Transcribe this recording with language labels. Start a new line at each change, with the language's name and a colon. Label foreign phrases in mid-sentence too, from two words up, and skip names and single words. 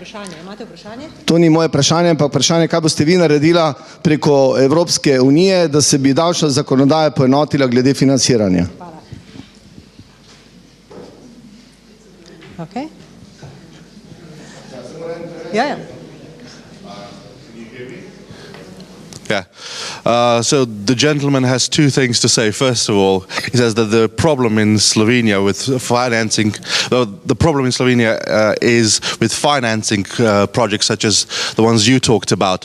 Slovenian: vprašanje. Imate vprašanje? To ni moje vprašanje, ampak vprašanje, kaj boste vi naredila preko Evropske unije, da se bi davčna zakonodaja poenotila glede financiranja. Hvala. Okay. Ja.
English: Yeah. So the gentleman has two things to say. First of all, he says that the problem in Slovenia with financing, the problem in Slovenia is with financing projects such as the ones you talked about.